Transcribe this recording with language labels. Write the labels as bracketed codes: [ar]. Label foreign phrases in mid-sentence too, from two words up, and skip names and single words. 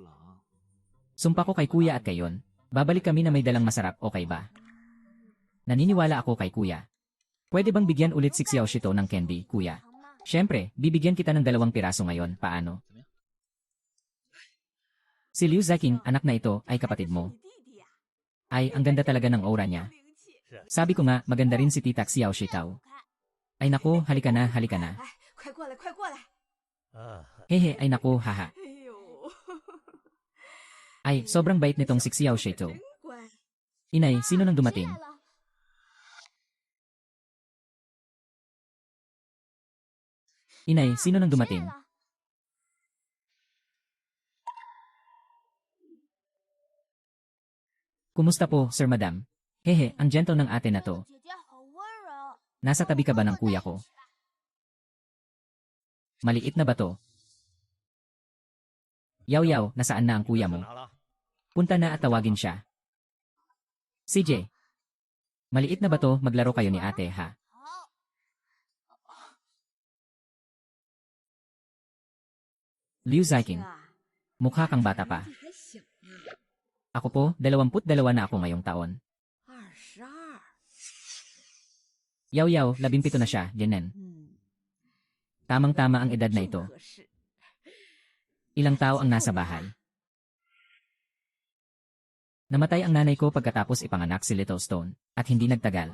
[tl] Sumpa ko kay Kuya at kayon. Babalik kami na may dalang masarap, okay ba? Naniniwala ako kay Kuya. Pwede bang bigyan ulit si Xiao Shito ng candy, Kuya? [zh] 糖吗？ [tl] Siyempre, bibigyan kita ng 2 piraso ngayon, paano? Si Liu Ziqing, anak na ito, ay kapatid mo. [zh] 你弟弟呀？ [tl] Ay, ang ganda talaga ng aura niya. [zh] 灵气。 [tl] Sabi ko nga, maganda rin si Tita Xiao Shitao. [zh] 看， [tl] Ay naku, halika na, halika na. [zh] 哎，快过来，快过来！ [tl] Hehe, ay naku, haha. [zh] 哎呦， [tl] Ay, sobrang bait nitong si Xiao Shito. [zh] 真乖。 [tl] Inay, sino nang dumating? [zh] 进来了 [tl] Inay, sino nang dumating? [zh] 进来了 [tl] Kumusta po, [en] Sir Madam? [tl] Hehe, ang gentle ng ate na to. [zh] 姐姐好温柔。 [tl] Nasa tabi ka ba ng kuya ko? Maliit na ba to? Yaw-yaw, nasaan na ang kuya mo? Punta na at tawagin siya. CJ. Maliit na ba to, maglaro kayo ni ate, ha? [zh] 好， [tl] Liu Ziqing, [zh] 啊， [tl] mukha kang bata pa. [zh] 你还小呢， [tl] Ako po, 22 na ako ngayong taon. [zh] 22。 [tl] Yaw-yaw, 17 na siya, Jenen. [zh] 嗯， [tl] Tamang-tama ang edad na ito. [zh] 正合适。 [tl] Ilang tao ang nasa bahay. Namatay ang nanay ko pagkatapos ipanganak si Little Stone, at hindi nagtagal.